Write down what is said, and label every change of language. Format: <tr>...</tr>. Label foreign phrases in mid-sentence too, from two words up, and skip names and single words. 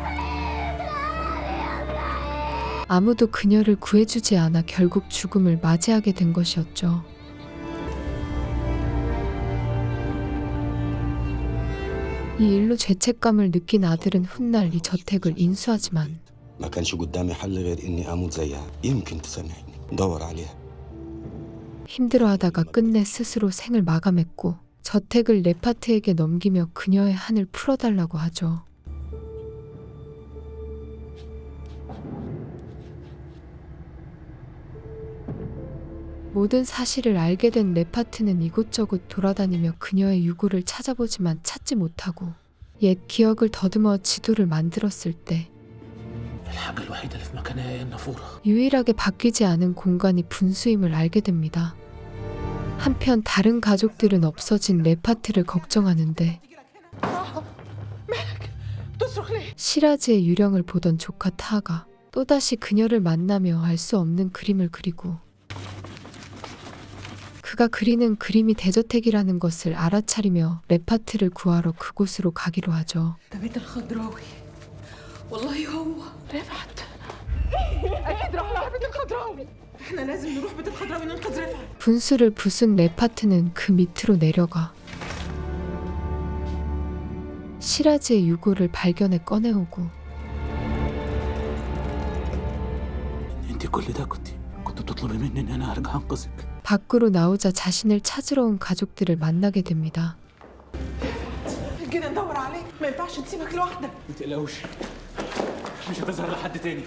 <ko>아무도 그녀를 구해주지 않아 결국 죽음을 맞이하게 된 것이었죠. 이 일로 죄책감을 느낀 아들은 훗날 이 저택을 인수하지만</ko> <ar>ما كانش قدامي حل غير اني اموت زيها يمكن تسامحني دور عليها.</ar> <ko>힘들어하다가 끝내 스스로 생을 마감했고 저택을 레파트에게 넘기며 그녀의 한을 풀어달라고 하죠. 모든 사실을 알게 된 레파트는 이곳저곳 돌아다니며 그녀의 유골을 찾아보지만 찾지 못하고 옛 기억을 더듬어 지도를 만들었을 때</ko> <ar>الحاجة الوحيدة اللي في مكانها هي النافورة.</ar> <ko>유일하게 바뀌지 않은 공간이 분수임을 알게 됩니다. 한편 다른 가족들은 없어진 레파트를 걱정하는데 시라즈의 유령을 보던 조카 타가 또다시 그녀를 만나며 알 수 없는 그림을 그리고 그가 그리는 그림이 대저택이라는 것을 알아차리며 레파트를 구하러 그곳으로 가기로 하죠.</ko> <ar>بيت الخضراوي والله هو رفعت اكيد راح على بيت الخضراوي احنا لازم نروح بيت الخضراوي ننقذ رفعت</ar> <ko>분수를 부순 레파트는 그 밑으로 내려가 시라즈의 유골을 발견해 꺼내오고</ko> <ar>انت كل ده كنت بتطلبي مني ان انا ارجع انقذك.</ar> <ko>밖으로 나오자 자신을 찾으러 온 가족들을 만나게 됩니다.</ko> <ar>كده ندور عليك ما ينفعش نسيبك لوحدك. ما تقلقوش مش هتظهر لحد تاني.</ar>